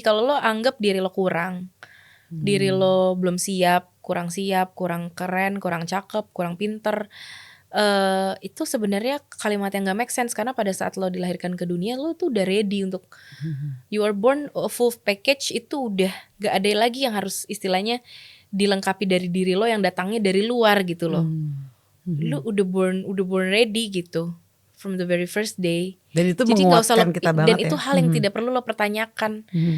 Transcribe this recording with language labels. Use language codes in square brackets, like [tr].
[id] Kalau lo anggap diri lo kurang, diri lo belum siap, kurang keren, kurang cakep, kurang pinter, itu sebenarnya kalimat yang gak make sense. Karena pada saat lo dilahirkan ke dunia, lo tuh udah ready untuk [en] you are born a full package. [id] Itu udah gak ada lagi yang harus istilahnya dilengkapi dari diri lo yang datangnya dari luar gitu loh. Lu udah [en] born ready gitu from the very first day. [id] Dan itu jadi menguatkan kita banget. Dan itu hal yang tidak perlu lo pertanyakan.